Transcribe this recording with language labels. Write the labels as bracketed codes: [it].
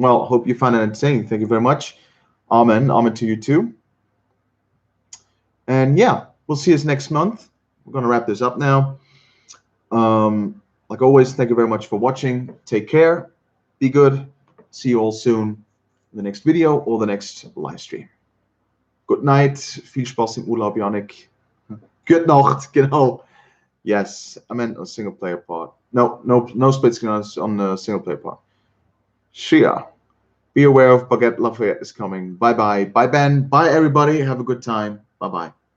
[en] Well, hope you found it entertaining. Thank you very much. Amen. Amen to you too. And yeah, we'll see us next month. We're going to wrap this up now. Like always, thank you very much for watching. Take care. Be good. See you all soon in the next video or the next live stream. Good night. [de] Viel Spaß im Urlaub, Yannick. Good Nacht. Genau. [en] Yes, I meant a single player part. No split screen on the single player part. Shia. Be aware of Baguette Lafayette is coming. Bye bye. Bye Ben. Bye everybody. Have a good time. Bye bye.